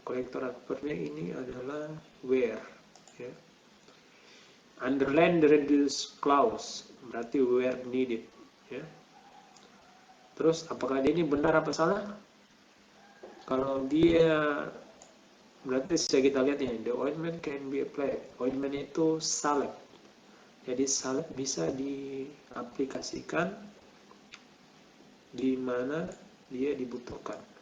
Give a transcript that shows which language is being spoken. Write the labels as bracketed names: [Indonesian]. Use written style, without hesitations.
[Indonesian] Konektor adverbnya ini adalah where. Ya. [English] Underline the reduced clause, [Indonesian] berarti [English] where needed. [Indonesian] Ya. Terus apakah ini benar apa salah? Kalau dia berarti bisa kita lihat ini, [English] the ointment can be applied. [Indonesian] Ointment itu salep. Jadi salep bisa diaplikasikan di mana dia dibutuhkan.